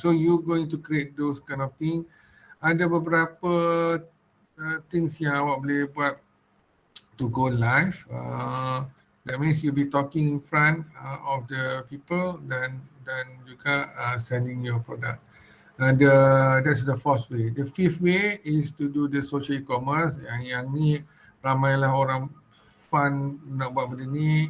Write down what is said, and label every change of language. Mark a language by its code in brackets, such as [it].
[en] So you going to create those kind of thing. [ms] Ada beberapa things yang awak boleh buat [en] to go live. That means you'll be talking in front of the people [ms] dan juga [en] selling your product. That's the fourth way. The fifth way is to do the social e-commerce. [ms] Yang ni ramailah orang fun nak buat benda ni.